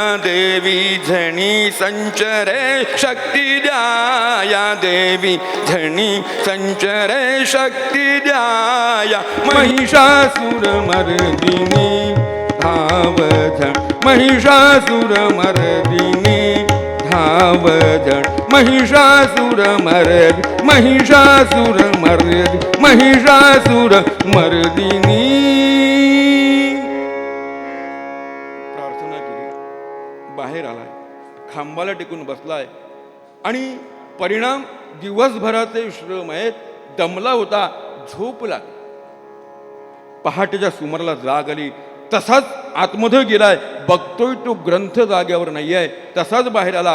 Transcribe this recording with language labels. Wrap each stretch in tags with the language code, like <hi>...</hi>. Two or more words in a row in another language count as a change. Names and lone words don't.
<mr>देवी झणी संचरे शक्ती द्याया, देवी झणी संचरे शक्ती द्याया, महिषासुर मर्दिनी धावजण, महिषासुर मर्दिनी धावजण, महिषासुर मर्द, महिषासुर मर्द, महिषासुर मर्दिनी. प्रार्थना केली, बाहेर आलाय, खांबाला टेकून बसलाय, आणि परिणाम दिवसभराचे श्रम आहेत, दमला होता, झोप लागली. पहाटेच्या सुमाराला जाग आली, तसाच आतमध्ये गेलाय, बघतोय तो ग्रंथ जाग्यावर नाही आहे, तसाच बाहेर आला.</mr>